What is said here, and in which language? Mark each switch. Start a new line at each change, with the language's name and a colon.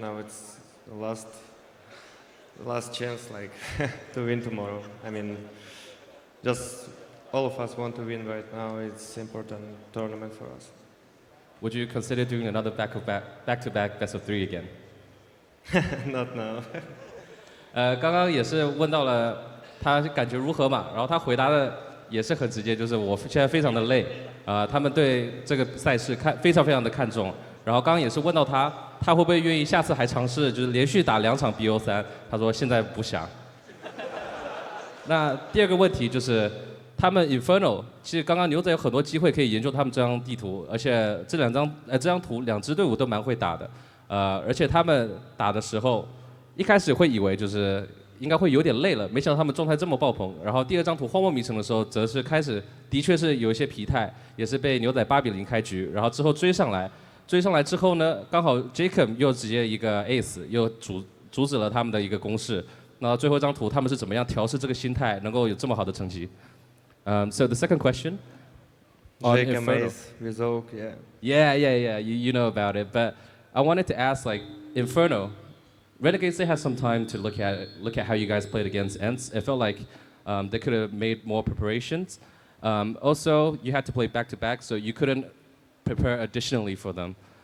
English: Now it's the last chance, like to win tomorrow. I mean, just all of us want to win right now. It's important tournament for us. Would you consider doing another back-to-back best of 3 again? Not now.
Chinese: 刚刚也是问到了他感觉如何嘛，然后他回答的也是很直接，就是我现在非常的累，他们对这个赛事非常的看重。然后刚刚也是问到他会不会愿意下次还尝试就是连续打2场 BO3，他说现在不想。那第二个问题就是他们 Inferno， 其实刚刚牛仔有很多机会可以研究他们这张地图，而且这张图2支队伍都蛮会打的，而且他们打的时候一开始会以为就是应该会有点累了，没想到他们状态这么爆棚。然后第2张图荒漠迷城的时候，则是开始的确是有一些疲态，也是被牛仔8-0开局，然后之后追上来之后呢，刚好 Jacob 又直接一个 ace 又阻止了他们的一个攻势。那最后一张图他们是怎么样调试这个心态，能够有这么好的成绩？
English: So the second question on Inferno. With Oak, Yeah. You know about it, but I wanted to ask, like, Inferno, Renegades, they had some time to look at how you guys played against Ents. It felt like they could have made more preparations. Also, you had to play back-to-back, so you couldn't prepare additionally for them.